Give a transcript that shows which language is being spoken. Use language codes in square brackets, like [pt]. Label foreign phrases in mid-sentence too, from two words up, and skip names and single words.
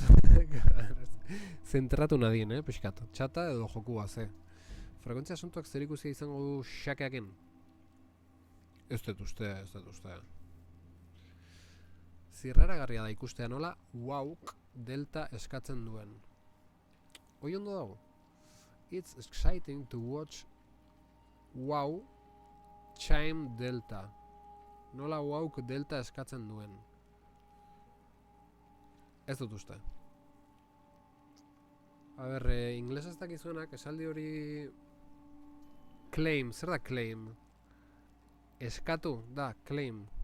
[eu] Zentratu nadien, pixkat. Txata edo jokua, ze. Frekuentzia asuntuak zer ikusia izango du xakeaken. Ez dut uste. Zirraragarria da ikustea nola WoWk delta eskatzen duen. Hoi ondo dago? [en] It's exciting to watch WoW chime delta. [eu] Nola WoWk delta eskatzen duen. Ez dut uste. Inglesa ez dakizuenak, esaldi hori... Claim, zer da claim? Eskatu, da, claim.